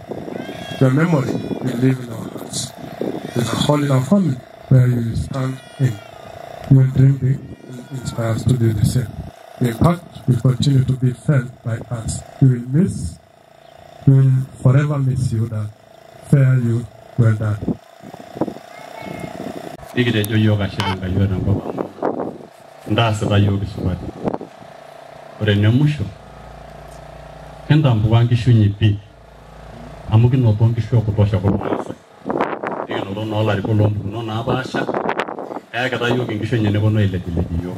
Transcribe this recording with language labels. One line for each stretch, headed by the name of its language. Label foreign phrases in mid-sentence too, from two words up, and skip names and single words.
English: Your memory will live in our hearts. There's a hole in our family where you will stand in. You will dream big and inspire us to do the same. The impact will continue to be felt by us. We will forever miss you, Dad. Fare you well, Dad.
Masai: Ikitejo yiok ashe tenkai tenkop amu ntaasita yiok isupati. Ore ene musho kintambua nkishu inyi pii amu kinoto nkishu ekutosha kulmaasai. Nikinoto naa olarikok loompukunot naapaasha eyakita yiok nkishu enye neponu ailepilep yiok.